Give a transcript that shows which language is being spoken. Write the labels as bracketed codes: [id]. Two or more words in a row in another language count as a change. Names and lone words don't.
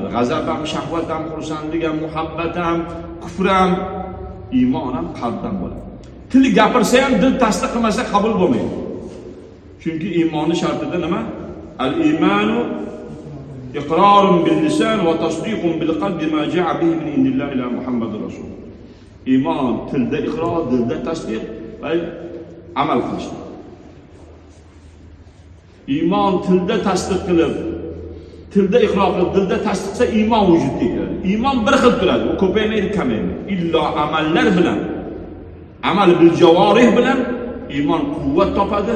[uz] G'azab ham, shahvat ham, xursandlik ham, muhabbat ham, kufr ham, iymon ham qalbdan bo'ladi. Til gapirsa ham dil tasdiq qilmasa qabul bo'lmaydi. Chunki iymonning shartida nima? [ar] الإيمان إقرار باللسان وتصديق بالقلب ما جاء به من عند الله إلى محمد رسول. [uz] Iymon tilda iqror, dilda tasdiq va amal qilish. Iymon tilda tasdiq qilib, tilda iqror qilib, dilda tasdiqsa iymon vujudga keladi. Iymon bir xil turadi, u ko'paymaydi, kamaymaydi. Illo amallar bilan, [ar] عمل بالجوارح [uz] bilan iymon quvvat topadi.